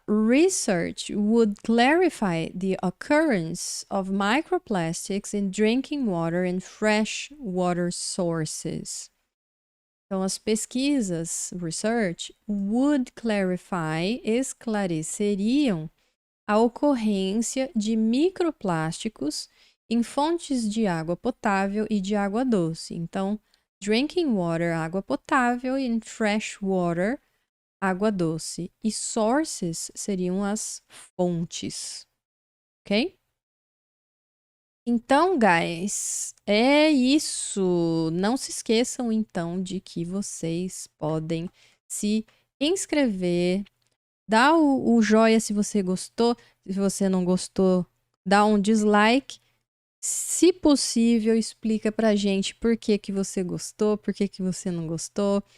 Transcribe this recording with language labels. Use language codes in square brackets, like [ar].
[en] Research would clarify the occurrence of microplastics in drinking water and fresh water sources. [pt] Então, as pesquisas, research, [en] would clarify, [pt] esclareceriam a ocorrência de microplásticos em fontes de água potável e de água doce. Então, drinking water, água potável, e fresh water, água doce. E sources seriam as fontes, ok? Então, guys, é isso. Não se esqueçam, então, de que vocês podem se inscrever, dá o joinha se você gostou. Se você não gostou, dá um dislike. Se possível, explica pra gente por que que você gostou, por que que você não gostou.